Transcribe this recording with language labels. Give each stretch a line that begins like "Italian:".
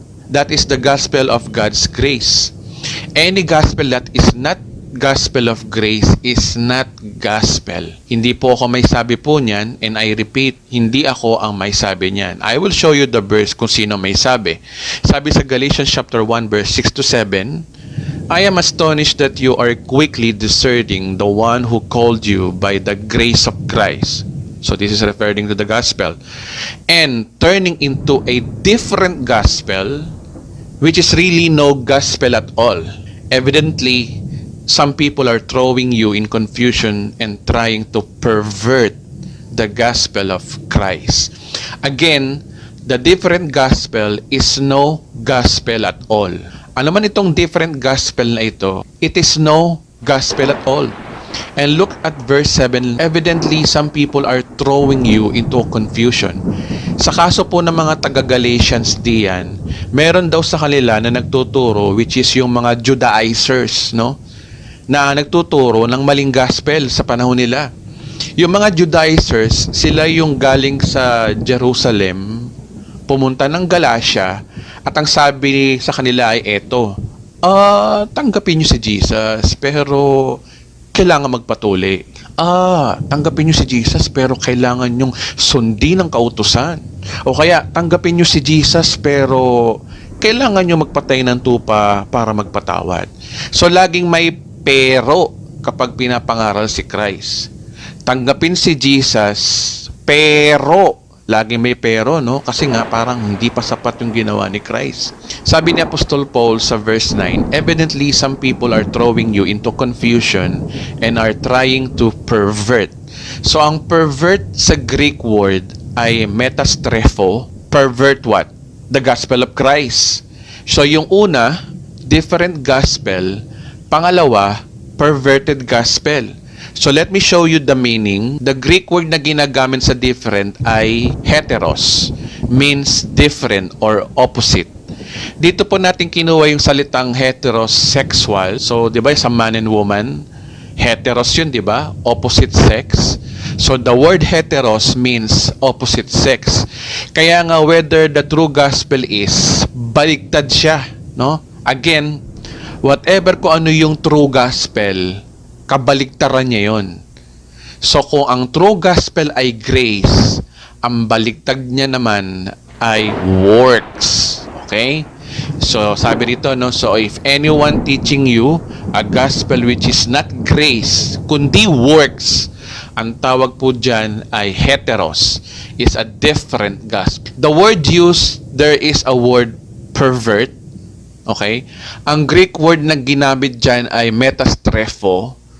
English: That is the gospel of God's grace. Any gospel that is not gospel of grace is not gospel.
Filipino: Hindi po ako may sabi po niyan,
English: and I repeat,
Filipino: hindi ako ang may sabi niyan.
English: I will show you the verse
Filipino: kung sino may sabi. Sabi sa
English: Galatians chapter 1 verse 6 to 7, I am astonished that you are quickly deserting the one who called you by the grace of Christ. So this is referring to the gospel. And turning into a different gospel, which is really no gospel at all. Evidently, some people are throwing you in confusion and trying to pervert the gospel of Christ. Again, the different gospel is no gospel at all.
Filipino: Ano man itong different gospel na ito,
English: it is no gospel at all. And look at verse 7. Evidently, some people are throwing you into confusion.
Filipino: Sa kaso po ng mga taga-Galatians diyan, meron daw sa kanila na nagtuturo, which is yung mga Judaizers, no? Na nagtuturo ng maling gospel sa panahon nila. Yung mga Judaizers, sila yung galing sa Jerusalem, pumunta ng Galatia, at ang sabi sa kanila ay eto, tanggapin nyo si Jesus, pero kailangan magpatuli. Tanggapin nyo si Jesus, pero kailangan nyong sundin ang kautusan. O kaya, tanggapin nyo si Jesus, pero kailangan nyo magpatay ng tupa para magpatawad. So, laging may pero kapag pinapangaral si Christ. Tanggapin si Jesus, pero laging may pero, no? Kasi nga parang hindi pa sapat yung ginawa ni Christ. Sabi ni Apostol Paul sa
English: verse 9, evidently some people are throwing you into confusion and are trying to pervert.
Filipino: So ang pervert sa Greek word ay metastrepho.
English: Pervert what? The gospel of Christ.
Filipino: So yung una,
English: different gospel.
Filipino: Pangalawa, perverted gospel.
English: So let me show you the meaning. The Greek word
Filipino: na ginagamit sa
English: different ay heteros, means different or opposite.
Filipino: Dito po natin kinuha yung salitang heterosexual. So, di ba, sa man and woman, heteros yun, di ba?
English: Opposite sex. So, the word heteros means opposite sex.
Filipino: Kaya nga,
English: whether the true gospel is,
Filipino: baliktad siya, no? Again, whatever kung ano yung true gospel, kabaliktaran niya yon. So, kung ang true gospel ay grace, ang baliktad niya naman ay works. Okay? So, sabi rito, no?
English: So, if anyone teaching you a gospel which is not grace,
Filipino: kundi works, ang tawag po dyan ay heteros,
English: is a different gospel. The word used, there is a word pervert. Okay?
Filipino: Ang Greek word na ginamit dyan ay metastrepho.